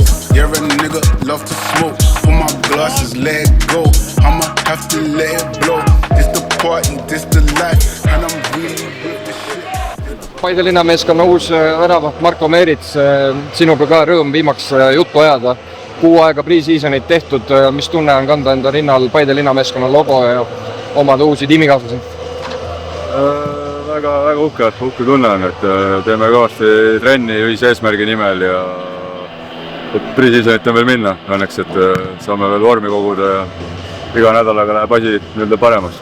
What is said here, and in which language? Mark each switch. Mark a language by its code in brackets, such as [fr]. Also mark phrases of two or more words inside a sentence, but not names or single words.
[en] Yeah, a nigga love to smoke. Put my glasses, let it go. I'ma have to let it blow. This the party, this the life, and I'm really with the shit. [et] Paide linnameeskonna uus väravat Marko Meerits, sinuga ka rõõm viimaks juttu ajada. Kuu aega pre-seasonit tehtud, mis tunne on kanda enda rinnal Paide linnameeskonna logo ja omada uusi tiimikaaslasi? Väga uhke tunne on, et teeme kõvasti trenni ühise eesmärgi nimel ja pre-seasonit on veel minna õnneks, et saame veel vormi koguda ja iga nädalaga läheb asi nii-öelda paremaks.